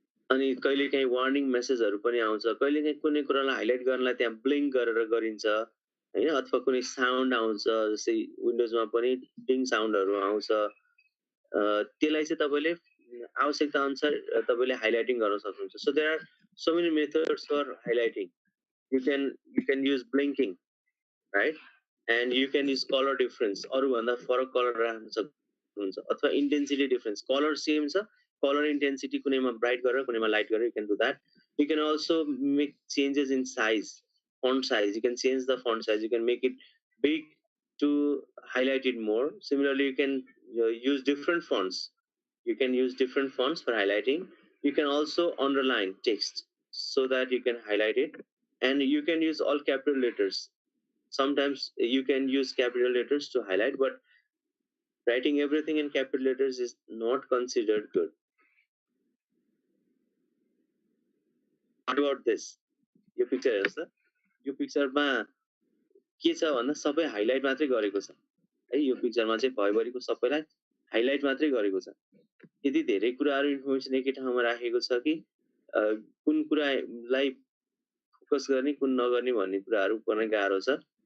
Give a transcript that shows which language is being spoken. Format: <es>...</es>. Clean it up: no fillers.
<ne>अनि कहिलेकाहीँ वार्निङ मेसेजहरु पनि आउँछ, कहिलेकाहीँ कुनै कुरालाई हाइलाइट गर्नलाई त्यहाँ ब्लिङ्क गरेर गरिन्छ हैन, अथवा कुनै साउन्ड आउँछ, जस्तै विन्डोजमा पनि डिङ साउन्डहरु आउँछ। त्यसलाई चाहिँ तपाईले आवश्यकता अनुसार तपाईले हाइलाइटिङ गर्न सक्नुहुन्छ।</ne> <en>So there are so many methods for highlighting. You can use blinking, right? And you can use color difference,</en> <ne>अरु भन्दा फरक कलर राख्न सक्नुहुन्छ, अथवा intensity difference, कलर सेम छ, कलर intensity कुनैमा ब्राइट गरेर कुनैमा लाइट गरेर,</ne> <en>you can do that. You can also make changes in size, font size. You can change the font size, you can make it big to highlight it more. Similarly, you can use different fonts. You can use different fonts for highlighting. You can also underline text so that you can highlight it, and you can use all capital letters. Sometimes you can use capital letters to highlight, but writing everything in capital letters is not considered good. What about this?</en> <ne>यो picture हेर्नुस् त, यो पिक्चरमा के छ भन्दा सबै highlight मात्रै गरेको छ है। यो पिक्चरमा चाहिँ भयभरिको सबैलाई हाइलाइट मात्रै गरेको छ। यति धेरै कुराहरू इन्फर्मेसन एकै ठाउँमा राखेको छ कि कुन कुरालाई फोकस गर्ने कुन नगर्ने भन्ने कुराहरू गर्न गाह्रो छ।</ne>